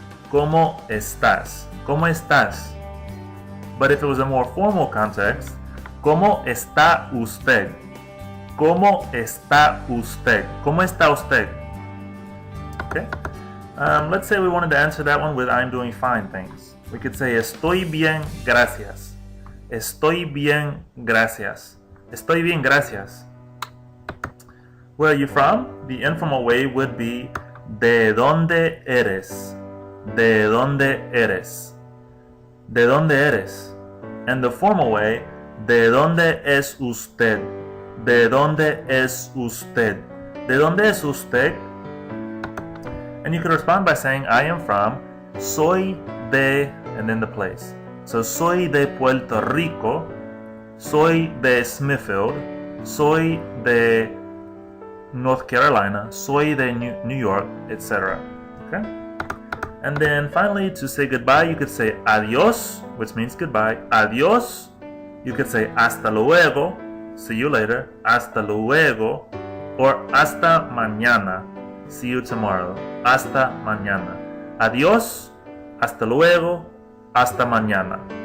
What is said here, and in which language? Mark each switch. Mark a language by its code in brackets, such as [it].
[es] ¿Cómo estás? ¿Cómo estás? [en] But if it was a more formal context, [es] ¿Cómo está usted? ¿Cómo está usted? ¿Cómo está usted? Okay. [en] Let's say we wanted to answer that one with I'm doing fine, thanks. We could say [es] estoy bien, gracias. Estoy bien, gracias. Estoy bien, gracias. [en] Where are you from? The informal way would be [es] ¿De dónde eres? ¿De dónde eres? ¿De dónde eres? [en] And the formal way, [es] ¿De dónde es usted? ¿De dónde es usted? ¿De dónde es usted? [en] And you could respond by saying, I am from, [es] soy de, [en] and then the place. [es] So soy de Puerto Rico, soy de Smithfield, soy de North Carolina, soy de New York, etc. [en] Okay? And then finally, to say goodbye, you could say adios, which means goodbye. [es] Adios. [en] You could say [es] hasta luego, [en] see you later, [es] hasta luego, [en] or [es] hasta mañana, [en] see you tomorrow, [es] hasta mañana. Adios, hasta luego, hasta mañana.